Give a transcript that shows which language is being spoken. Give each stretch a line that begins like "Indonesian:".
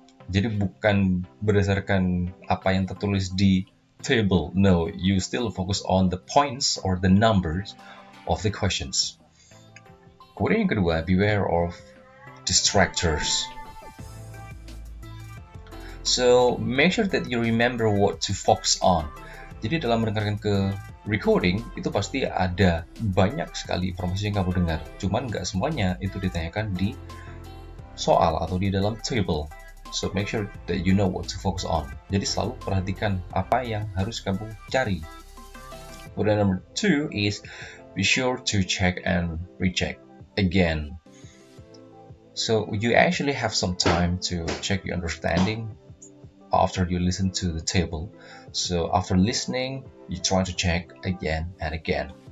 Indonesian: Jadi bukan berdasarkan apa yang tertulis di table.
English: No, you still focus on the points or the numbers of the questions.
Indonesian: Kemudian yang kedua,
English: beware of distractors. So make sure that you remember what to focus on.
Indonesian: Jadi dalam mendengarkan ke recording itu pasti ada banyak sekali informasi yang kamu dengar. Cuman nggak semuanya itu ditanyakan di soal atau di dalam table.
English: So make sure that you know what to focus on.
Indonesian: Jadi selalu perhatikan apa yang harus kamu cari.
English: Kemudian number 2 is be sure to check and recheck again. So you actually have some time to check your understanding after you listen to the table. So after listening, you try to check again and again.